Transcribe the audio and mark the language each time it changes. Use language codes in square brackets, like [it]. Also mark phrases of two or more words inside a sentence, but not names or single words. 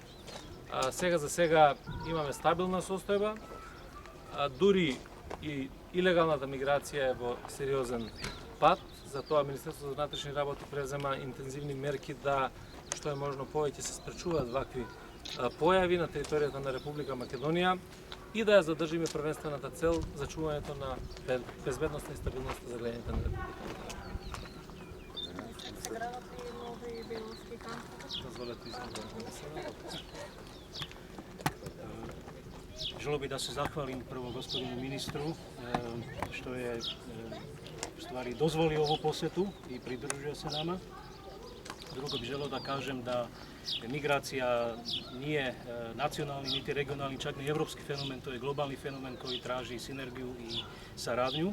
[mk] Сега за сега имаме стабилна состојба, дури и илегалната миграција е во сериозен пат, затоа Министерството за внатрешни работи презема интензивни мерки да што е можно повеќе се спречуваат вакви појави на територијата на Република Македонија и да ја задржиме првенствената цел за чувањето на безбедноста и стабилноста за граѓаните на Република Македонија. Се градат и нови беловски кампови? Дозволете извинете. [sr] Želio bih da se zahvalim prvo gospodinu ministru što je u stvari dozvolio ovu posetu i pridružio se nama. Drugo bih želio da kažem da migracija nije nacionalni niti regionalni, čak ni evropski fenomen, to je globalni fenomen koji traži sinergiju i saradnju.